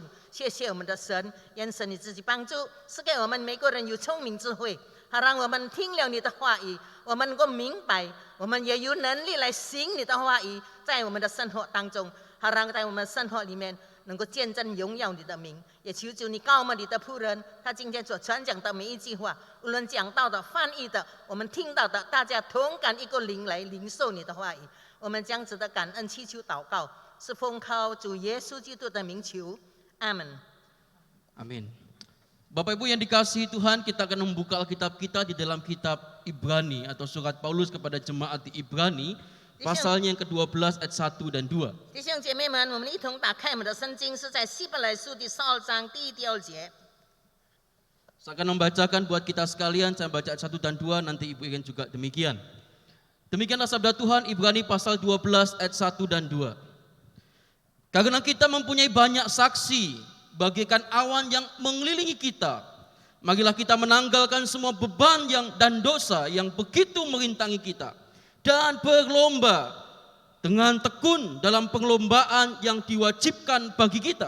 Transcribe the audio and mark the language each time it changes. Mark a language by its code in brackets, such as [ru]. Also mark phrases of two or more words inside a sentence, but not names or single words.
[zh] 谢谢我们的神，愿神你自己帮助，赐给我们每个人有聪明智慧，让我们听了你的话语，我们能够明白，我们也有能力来行你的话语，在我们的生活当中，让在我们生活里面能够见证荣耀你的名。也求主你告我们你的仆人，他今天所传讲的每一句话，无论讲到的、翻译的，我们听到的，大家同感一个灵来领受你的话语。我们将子的感恩祈求祷告，是奉靠主耶稣基督的名求，阿门。 [id] Amin. Bapak Ibu yang dikasihi Tuhan, kita akan membuka Alkitab kita di dalam kitab Ibrani atau surat Paulus kepada jemaat di Ibrani, pasalnya yang ke-12 ayat 1 dan 2. [zh] 弟兄姐妹们，我们一同打开我们的圣经，是在希伯来书第12章第1、第2节。 [id] Saya akan membacakan buat kita sekalian, saya baca ayat 1 dan 2, nanti Ibu ingin juga demikian. Demikianlah sabda Tuhan, Ibrani pasal 12 ayat 1 dan 2. Karena kita mempunyai banyak saksi, bagaikan awan yang mengelilingi kita, marilah kita menanggalkan semua beban dan dosa yang begitu merintangi kita, dan berlomba dengan tekun dalam perlombaan yang diwajibkan bagi kita.